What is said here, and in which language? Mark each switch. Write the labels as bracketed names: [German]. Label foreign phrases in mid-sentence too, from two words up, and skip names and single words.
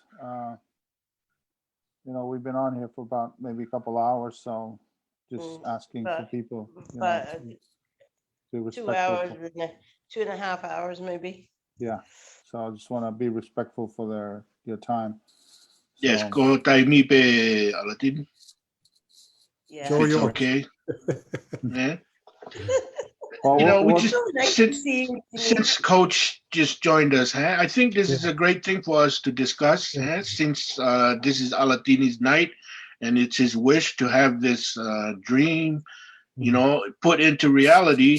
[English] You know, we've been on here for about maybe a couple hours, so just asking for people, you know, to be respectful. 2 hours, 2.5 hours, maybe. Yeah, so I just want to be respectful for your time. Yes, So, go taimi pe Alatini. Yeah. It's okay. Yeah. well, You know, we we'll- just So nice to since see you. since Coach just joined us, I think this is a great thing for us to discuss. Since this is Alatini's night, and it's his wish to have this dream, you know, put into reality.